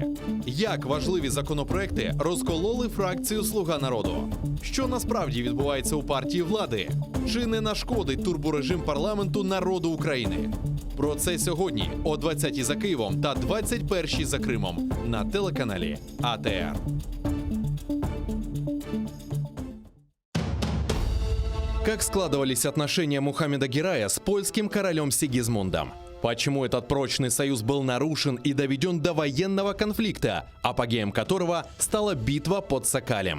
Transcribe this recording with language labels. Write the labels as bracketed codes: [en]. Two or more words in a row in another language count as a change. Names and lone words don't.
[uk] Як важливі законопроекти розкололи фракцію «Слуга народу»? Що насправді відбувається у партії влади? Чи не нашкодить турборежим парламенту народу України? Про це сьогодні о 20-й за Києвом та 21-й за Кримом на телеканалі АТР. [ru] Как складывались отношения Мухаммеда Герая с польским королем Сигизмундом? Почему этот прочный союз был нарушен и доведен до военного конфликта, апогеем которого стала битва под Сокалем?